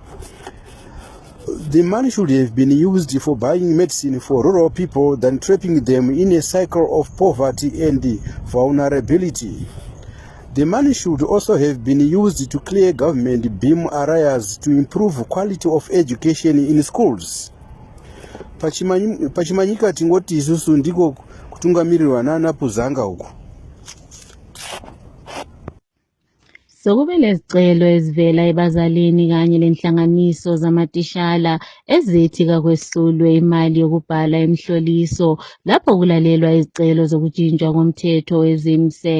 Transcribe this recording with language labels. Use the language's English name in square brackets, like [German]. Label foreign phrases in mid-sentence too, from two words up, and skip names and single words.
[English] The money should have been used for buying medicine for rural people than trapping them in a cycle of poverty and vulnerability. The money should also have been used to clear government beam areas to improve quality of education in schools. [Shona] Pachimanyika tingoti isusu ndiko kutungamirirwa nana Puzanga uku. [North Ndebele] Sokube lezicelo ezivela ebazalini kanye lenhlanganiso zamatishala ezithi kakwesulwe imali yokubhala emhloliso lapho kulalelwa izicelo zokujinjwa komthetho weZIMSEC.